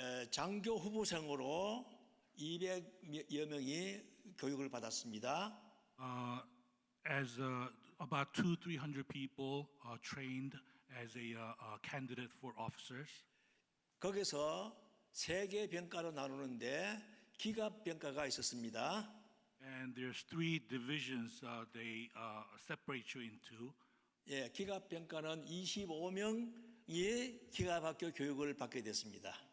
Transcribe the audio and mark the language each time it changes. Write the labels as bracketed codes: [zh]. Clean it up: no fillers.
[ko] 장교 후보생으로 200여 명이 교육을 받았습니다. [en] As about 200-300 people trained as a candidate for officers. [ko] 거기서 세 개 병과로 나누는데 기갑 병과가 있었습니다. [en] And there's 3 divisions they separate you into. [ko] 예, 기갑 병과는 25명이 기갑학교 교육을 받게 됐습니다.